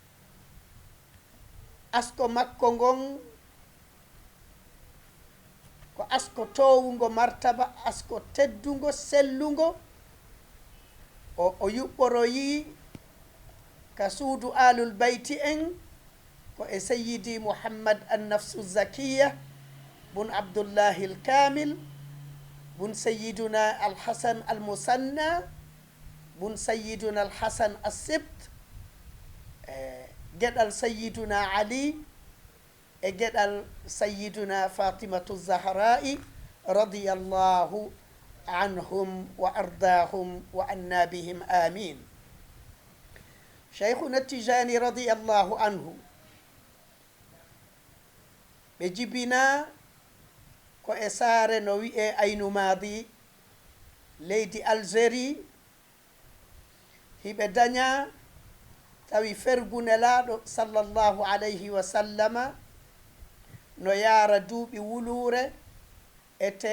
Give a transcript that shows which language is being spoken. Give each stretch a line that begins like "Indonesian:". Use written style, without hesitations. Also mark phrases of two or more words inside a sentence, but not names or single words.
Fula: asko makko ngon ko asko towugo martaba asko teddugo sellugo o yuɓɓoroyi ka suudu
Arabic: أهل البيت
Fula: en ko e sayyidi Muhammad an-nafsu zakiya bun Abdullahi al-Kamil bun sayyiduna al-Hasan al-Musanna bun sayyiduna al-Hasan as-Sibt geɗal sayyiduna Ali e geɗal sayyiduna Fatimatu Zahra'i
Arabic: رضي الله عنهم وأرضاهم وعنا بهم آمين
Fula: Shaykhuna Tijani
Arabic: رضي الله عنه
Fula: ɓe jibina ko e saare no wi'e Aynu Madi leydi Algérie hiɓe daña tawi fergunelaaɗo
Arabic: صلى الله عليه وسلم
Fula: no yaara duuɓi wuluure e